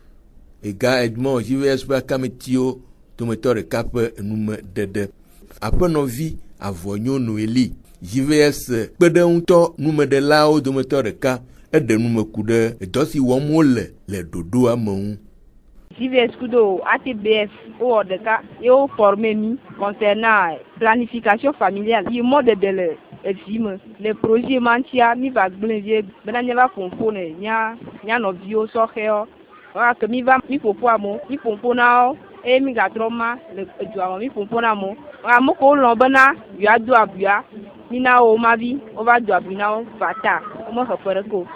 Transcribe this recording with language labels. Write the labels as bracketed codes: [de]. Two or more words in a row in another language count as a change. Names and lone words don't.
[ee] Ega Edmond JVS ƒe akametiwo dometɔ ɖeka ƒe enumeɖeɖe. Aƒenɔvi Avɔnyo Eli JVS kpeɖeŋutɔ numeɖelawo dometɔ ɖeka eɖe nume ku ɖe dɔ si wɔm wole le ɖoɖoa me ŋu. JVS kudo ATBF wowɔ ɖeka ye wo forme mi [fr] concernant planification familiale [ee] yi mɔɖeɖe le evi me le projet ma ŋutia mi va Gblẽvie bena míava ƒoƒo ne mía nɔviwo sɔhɛwo wòa ke mi va mi ƒoƒo amewo mi ƒoƒo na wo eye mi gatrɔ ma le edua me mi ƒoƒo na amewo ame kewo lɔ̃ bena yewoa do abuia mi na wo mavi wova do abui na wo va ta womexe ƒe ɖeke o.